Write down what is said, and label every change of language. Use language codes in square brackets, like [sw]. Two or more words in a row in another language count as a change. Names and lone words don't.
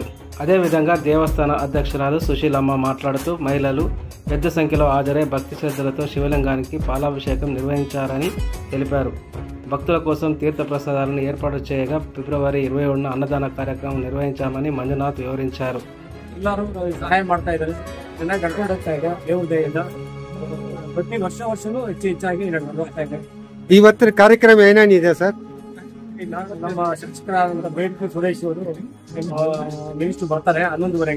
[te] అదేవిధంగా దేవస్థాన అధ్యక్షురాలు సుశీలమ్మ మాట్లాడుతూ మహిళలు పెద్ద సంఖ్యలో హాజరై భక్తి శ్రద్ధలతో శివలింగానికి పాలాభిషేకం నిర్వహించారని తెలిపారు. భక్తుల కోసం తీర్థ ప్రసాదాలను ఏర్పాటు చేయగా ఫిబ్రవరి 21న అన్నదాన కార్యక్రమం నిర్వహించామని మంజునాథ్ వివరించారు. [kn] ಎಲ್ಲರೂ ಸಹಾಯ ಮಾಡ್ತಾ ಇದ್ದಾರೆ, ಚೆನ್ನಾಗಿ ನಡ್ಕೊಂಡು ಹೋಗ್ತಾ ಇದೆ. ದೇವ್ರ ದಯೆಯಿಂದ ಪ್ರತಿ ವರ್ಷವೂ ಹೆಚ್ಚಾಗಿ ನಡ್ಕೊಂಡು ಹೋಗ್ತಾ ಇದೆ. ಇವತ್ತಿನ ಕಾರ್ಯಕ್ರಮ ಏನೇನಿದೆ ಸರ್? ನಮ್ಮ ಶಿಕ್ಷಕರಾದಂಥ ಬೇಡ್ಕು ಸುರೇಶ್ ಅವರು ಮಿನಿಸ್ಟರ್ ಬರ್ತಾರೆ 11ವರೆಗೆ.